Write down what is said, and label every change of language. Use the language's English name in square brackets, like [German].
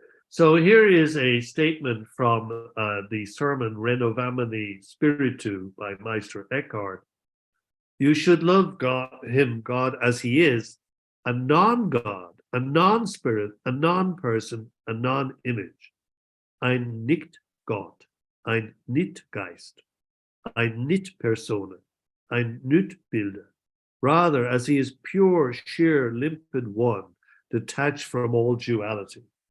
[English] So here is a statement from the sermon Renovamini Spiritu by Meister Eckhart. You should love God as he is, a non-God, a non-spirit, a non-person, a non-image. [German] Ein Nicht-Gott, ein Nicht-Geist, ein Nicht-Persona, ein Nicht-Bilder. [English] Rather, as he is pure, sheer, limpid one, detached from all duality.